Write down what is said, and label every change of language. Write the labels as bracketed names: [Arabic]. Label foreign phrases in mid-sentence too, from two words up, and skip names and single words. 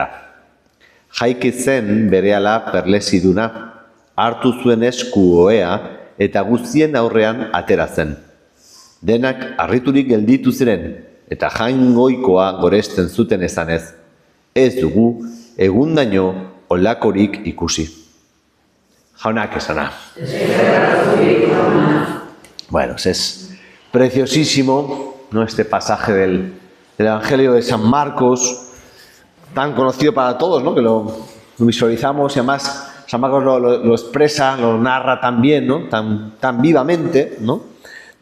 [Basque] Jaiki zen berehala perlesiduna, hartu zuen esku ohea eta guztien aurrean atera zen. Denak harriturik gelditu ziren eta jaingoikoa goresten zuten esanez. Ez dugu egundaino olakorik ikusi. Jaunak esana. Bueno, [Spanish] es preciosísimo, ¿no? Este pasaje del Evangelio de San Marcos, tan conocido para todos, ¿no? Que lo visualizamos y además San Marcos lo expresa, lo narra tan bien, ¿no? Tan vivamente, ¿no?